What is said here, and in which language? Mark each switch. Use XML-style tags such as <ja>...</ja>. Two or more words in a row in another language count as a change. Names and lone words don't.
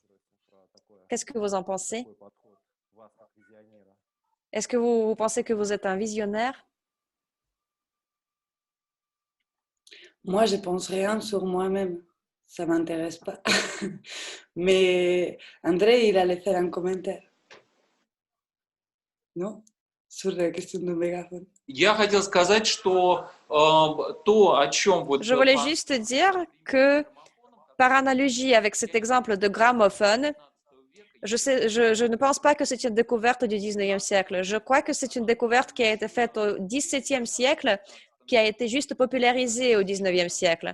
<fr>Qu'est-ce que vous en pensez? Est-ce que vous pensez que vous êtes un visionnaire? Moi, je pense rien sur moi-même. Ça ne m'intéresse pas. Mais André, il allait faire un commentaire. Non? Sur la question du mégaphone.</fr> <ru>Я хотел сказать, что то, о чем вот...</ru> <fr>Je voulais juste dire que, par analogie avec cet exemple de gramophone, je ne pense pas que c'est une découverte du 19e siècle. Je crois que c'est une découverte qui a été faite au 17e siècle, qui a été juste popularisée au 19e siècle.</fr>